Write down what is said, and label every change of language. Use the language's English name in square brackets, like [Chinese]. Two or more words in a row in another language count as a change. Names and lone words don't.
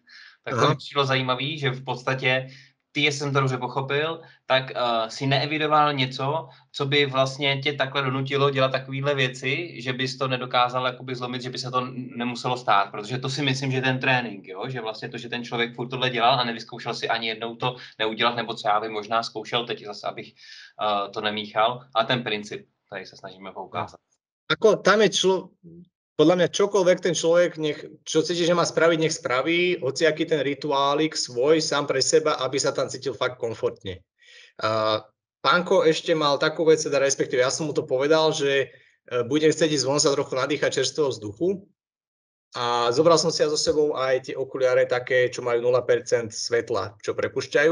[Czech] Tak to mi přišlo zajímavý, že v podstatě ty, jestli jsem to dobře pochopil, tak si neevidoval něco, co by vlastně tě takhle donutilo dělat takovéhle věci, že bys to nedokázal jakoby zlomit, že by se to nemuselo stát, protože to si myslím, že ten trénink, jo? Že vlastně to, že ten člověk furt tohle dělal a nevyzkoušel si ani jednou to neudělat, nebo co já bych možná zkoušel teď zase, abych to nemíchal, a ten princip, tady se snažíme poukázat. [Slovak] Ako tam je podľa mňa čokoľvek ten človek, čo cíti, že má spraviť, nech spraví, hociaký ten rituálik svoj sám pre seba, aby sa tam cítil fakt komfortne. Pánko ešte mal takú vec, teda respektíve ja som mu to povedal, že budem chcieť ísť von sa trochu nadýchať čerstvého vzduchu a zobral som si so sebou aj tie okuliare také, čo majú 0% svetla, čo prepušťajú.